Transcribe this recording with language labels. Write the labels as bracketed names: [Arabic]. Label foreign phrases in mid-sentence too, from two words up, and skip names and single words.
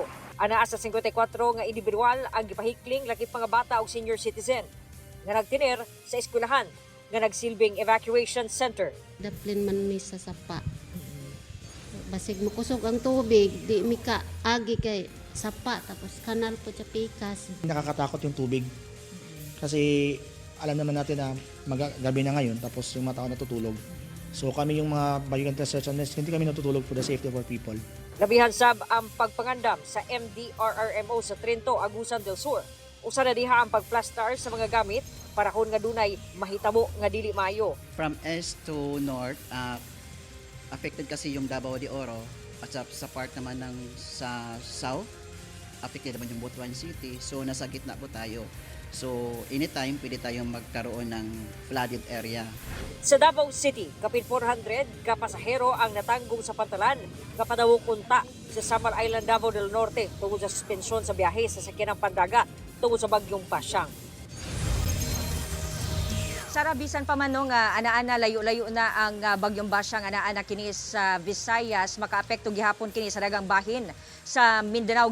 [Cebuano] Anaa sa 54 nga individual ang gipahikling lakip mga bata o senior citizen nga nagtiner sa eskwelahan nga nagsilbing evacuation center. Daplin man mi sa sapa. Basig makusog ang tubig, di mi ka agi kay sapa tapos kanal po sa pikas. [Filipino] Nakakatakot yung tubig. Kasi alam naman natin na gabi na ngayon tapos yung mga tao natutulog. So kami yung mga Bayugan Research and Rescue, hindi kami natutulog [English] for the safety of our people. [Cebuano] Labihan sab ang pagpangandam sa MDRRMO sa Trento, Agusan del Sur. Usa na diha ang pagplastar sa mga gamit para kung nga dunay mahitabo nga dili maayo. [English] From east to north, [Filipino] affected kasi yung Davao de Oro at sa part naman ng sa south, affected naman yung Butuan City. So nasa gitna po tayo. So anytime pwede tayong magkaroon ng [English] flooded area. [Cebuano] Sa Davao City, kapit 400 ka pasahero ang natanggong sa pantalan kapadawong unta sa Samar Island, Davao del Norte tungkol sa suspensyon sa biyahe sa sakyanang pandagat tungkol sa bagyong Pasyang. Sara, bisan pa man nga ana-ana layo-layo na ang bagyong Basyang, ana-ana kini sa Visayas, makaapekto gihapon kini sa dagang bahin sa Mindanao.